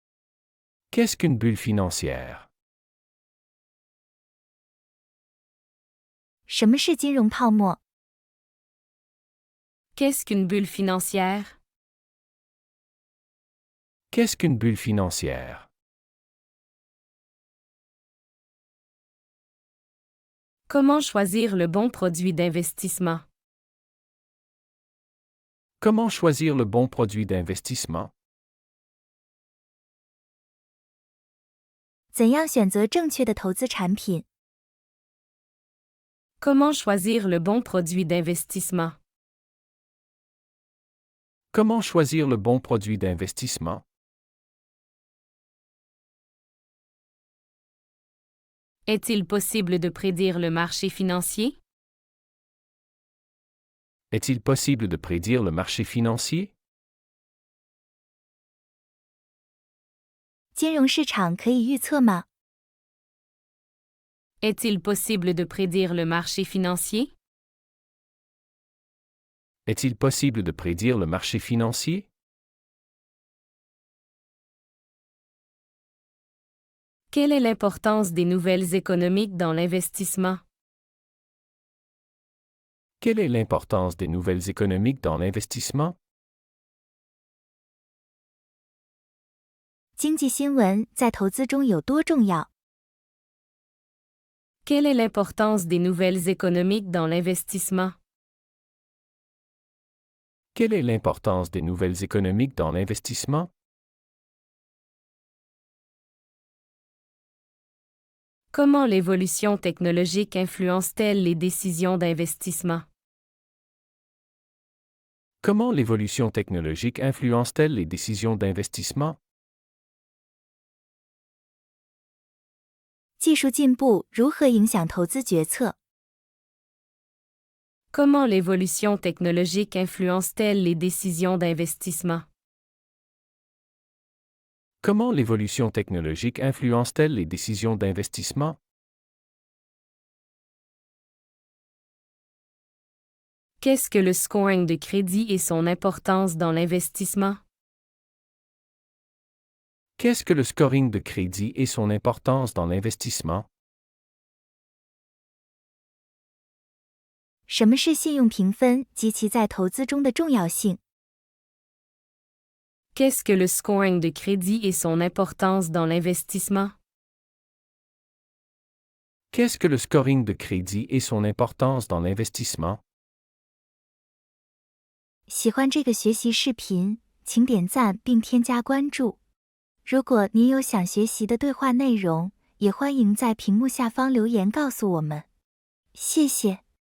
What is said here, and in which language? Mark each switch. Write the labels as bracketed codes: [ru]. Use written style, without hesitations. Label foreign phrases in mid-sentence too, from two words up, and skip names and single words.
[fr] Qu'est-ce qu'une bulle financière? [zh] 什么是金融泡沫？ [fr] Qu'est-ce qu'une bulle financière? Qu'est-ce qu'une bulle financière? Comment choisir le bon produit d'investissement? Comment choisir le bon produit d'investissement? [zh] 怎样选择正确的投资产品？ [fr] Comment choisir le bon produit d'investissement? Comment choisir le bon produit d'investissement? Est-il possible de prédire le marché financier? Est-il possible de prédire le marché financier? [zh] 金融市场可以预测吗？ [fr] Est-il possible de prédire le marché financier? Est-il possible de prédire le marché financier? Quelle est l'importance des nouvelles économiques dans l'investissement? Quelle est l'importance des nouvelles économiques dans l'investissement? [zh] 经济新闻在投资中有多重要？ [fr] Quelle est l'importance des nouvelles économiques dans l'investissement? Quelle est l'importance des nouvelles économiques dans l'investissement? Comment l'évolution technologique influence-t-elle les décisions d'investissement? Comment l'évolution technologique influence-t-elle les décisions d'investissement? [zh] 技术进步如何影响投资决策？ [fr] Comment l'évolution technologique influence-t-elle les décisions d'investissement? Comment l'évolution technologique influence-t-elle les décisions d'investissement? Qu'est-ce que le scoring de crédit et son importance dans l'investissement? Qu'est-ce que le scoring de crédit et son importance dans l'investissement? [zh] 什么是信用评分及其在投资中的重要性？ [fr] Qu'est-ce que le scoring de crédit et son importance dans l'investissement? Qu'est-ce que le scoring de crédit et son importance dans l'investissement? [zh] 喜欢这个学习视频，请点赞并添加关注。如果您有想学习的对话内容，也欢迎在屏幕下方留言告诉我们。谢谢。